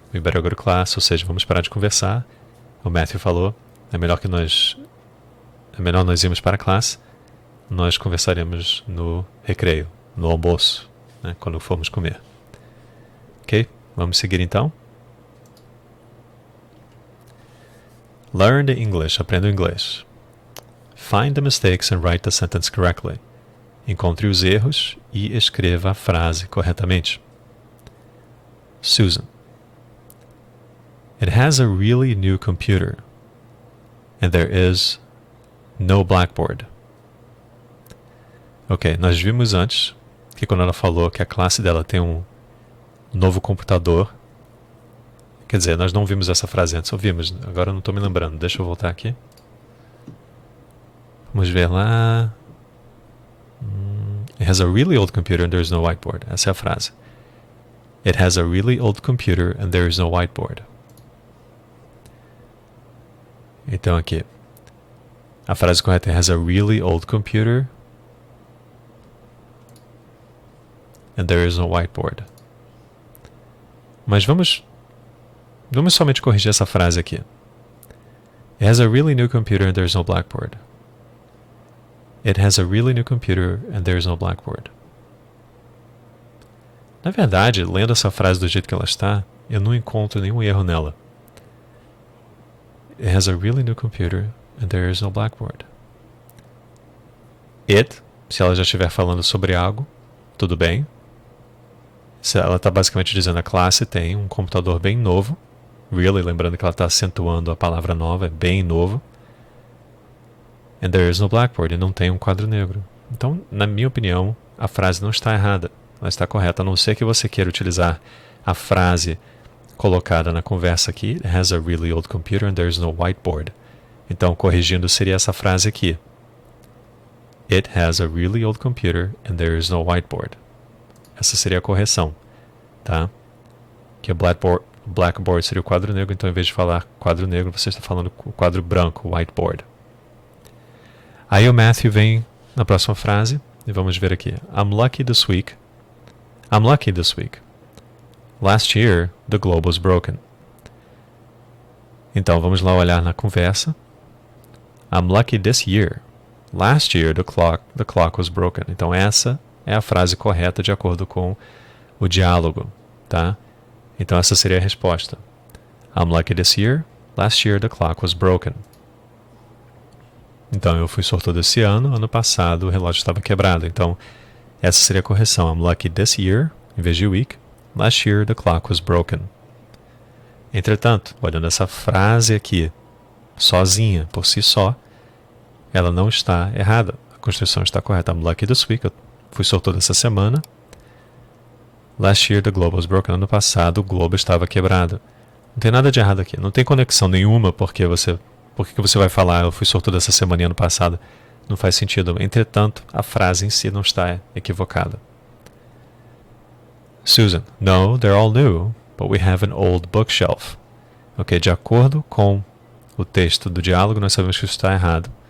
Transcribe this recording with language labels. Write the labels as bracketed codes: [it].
[en] We better go to class, [pt] ou seja, vamos parar de conversar. O Matthew falou, é melhor nós irmos para a classe. Nós conversaremos no recreio, no almoço, né, quando formos comer. Ok? Vamos seguir então. [en] Learn the English, [pt] aprenda o inglês. [en] Find the mistakes and write the sentence correctly. [pt] Encontre os erros e escreva a frase corretamente. [en] Susan. It has a really new computer, and there is no blackboard. [pt] Ok, nós vimos antes que quando ela falou que a classe dela tem um novo computador, quer dizer, nós não vimos essa frase antes, ouvimos, agora eu não estou me lembrando, deixa eu voltar aqui. Vamos ver lá. [en] It has a really old computer and there is no whiteboard. [pt] Essa é a frase. [en] It has a really old computer and there is no whiteboard. [pt] Então aqui, a frase correta é [en] has a really old computer and there is no whiteboard. [pt] Mas vamos somente corrigir essa frase aqui. [en] It has a really new computer and there is no blackboard. It has a really new computer and there is no blackboard. [pt] Na verdade, lendo essa frase do jeito que ela está, eu não encontro nenhum erro nela. [en] It has a really new computer and there is no blackboard. [pt] It, se ela já estiver falando sobre algo, tudo bem. Se ela está basicamente dizendo a classe tem um computador bem novo. Really, lembrando que ela está acentuando a palavra nova, é bem novo. [en] And there is no blackboard, [pt] e não tem um quadro negro. Então, na minha opinião, a frase não está errada. Ela está correta, a não ser que você queira utilizar a frase colocada na conversa aqui. [en] It has a really old computer and there is no whiteboard. [pt] Então, corrigindo, seria essa frase aqui. [en] It has a really old computer and there is no whiteboard. [pt] Essa seria a correção, tá? Que o blackboard seria o quadro negro, então em vez de falar quadro negro, você está falando o quadro branco, whiteboard. Aí o Matthew vem na próxima frase, e vamos ver aqui. [en] I'm lucky this week. I'm lucky this week. Last year, the globe was broken. [pt] Então, vamos lá olhar na conversa. [en] I'm lucky this year. Last year, the clock was broken. [pt] Então, essa é a frase correta de acordo com o diálogo, tá? Então, essa seria a resposta. [en] I'm lucky this year. Last year, the clock was broken. [pt] Então, eu fui sortudo esse ano. Ano passado, o relógio estava quebrado. Então, essa seria a correção. [en] I'm lucky this year, [pt] em vez de week. [en] Last year the clock was broken. [pt] Entretanto, olhando essa frase aqui, sozinha, por si só, ela não está errada. A construção está correta. [en] I'm lucky this week. [pt] Eu fui sortudo essa semana. [en] Last year the globe was broken. [pt] Ano passado o globo estava quebrado. Não tem nada de errado aqui. Não tem conexão nenhuma por que você vai falar eu fui sortudo essa semana e ano passado. Não faz sentido. Entretanto, a frase em si não está equivocada. [en] Susan, no, they're all new, but we have an old bookshelf. [pt] Ok, de acordo com o texto do diálogo, nós sabemos que isso está errado.